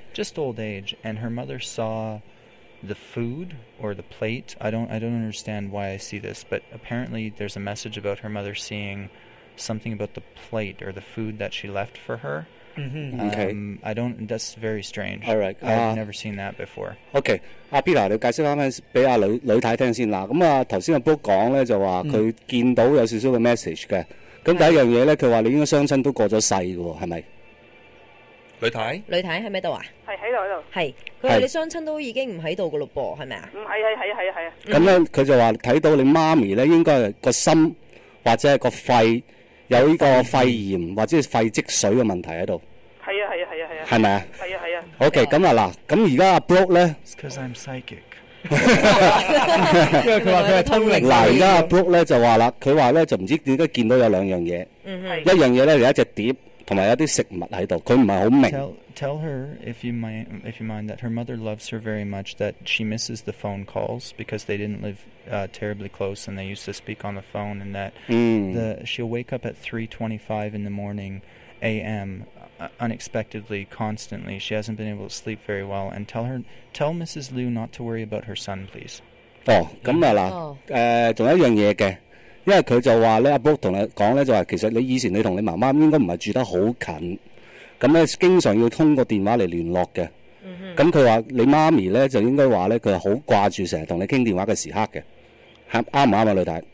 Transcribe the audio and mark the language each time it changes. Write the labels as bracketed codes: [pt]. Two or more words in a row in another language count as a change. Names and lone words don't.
[en] Just old age, and her mother saw the food or the plate. I don't understand why I see this, but apparently there's a message about her mother seeing something about the plate or the food that she left for her. Okay. That's very strange. All right. I've never seen that before. [yue] Okay. 阿 Peter， 你解釋翻俾阿女太聽先嗱。咁啊，頭先阿 Brooke 講咧就話佢見到有少少嘅 message 嘅。咁第一樣嘢咧，佢話你應該雙親都過咗世嘅喎，係咪？女太喺咪度啊？係喺度。係，佢話你雙親都已經唔喺度嘅咯噃，係咪啊？唔係啊。咁咧，佢就話睇到你媽咪咧，應該係個心或者係個肺有呢個肺炎或者係肺積水嘅問題喺度。係啊。係咪啊？係啊。 OK， 咁啊嗱，咁而家阿 Brooke 咧 [en] ，because I'm psychic。 [yue] 因為佢話佢係通靈。嗱，而家阿 Brooke 咧就話啦，佢話咧就唔知點解見到有兩樣嘢，一樣嘢咧有一隻碟。同埋有啲食物喺度，佢唔係好明。 [en] Tell her if you mind that her mother loves her very much, that she misses the phone calls because they didn't live terribly close and they used to speak on the phone, and that she'll wake up at 3:25 in the morning a.m. Unexpectedly, constantly. She hasn't been able to sleep very well, and tell Mrs. Liu not to worry about her son, please. [yue] 咁啊嗱，仲有一樣嘢嘅。因為佢就話咧，阿 Brooke 同你講咧，就話其實你以前你同你媽媽應該唔係住得好近，咁咧經常要通過電話嚟聯絡嘅。咁佢話你媽咪咧就應該話咧，佢係好掛住成日同你傾電話嘅時刻嘅，啱唔啱啊，女太？